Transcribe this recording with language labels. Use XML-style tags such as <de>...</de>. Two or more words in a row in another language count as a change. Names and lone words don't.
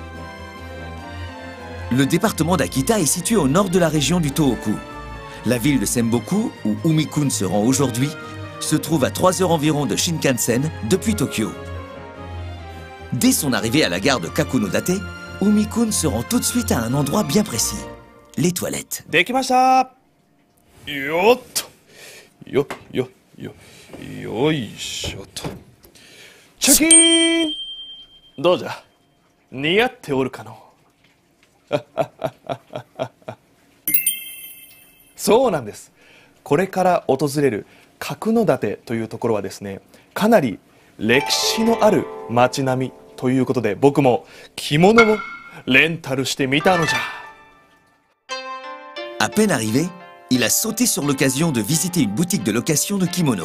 <fr>Le département d'Akita est situé au nord de la région du Tohoku. La ville de Senboku, où Umi-kun se rend aujourd'hui, se trouve à 3 heures environ de Shinkansen depuis Tokyo. Dès son arrivée à la gare de Kakunodate, Umi-kun se rend tout de suite à un endroit bien précis, les toilettes.</fr> <ja>できました！よっと！よ、よ、よ、よいしょっと. チョキン！どうじゃ、似合っておるかの? そうなんです。これから訪れる角館というところはですね、かなり歴史のある街並みということで、僕も着物をレンタルしてみたのじゃ。</ja> <fr>À peine arrivé, il a sauté sur l'occasion de visiter une boutique de location de kimono.</fr>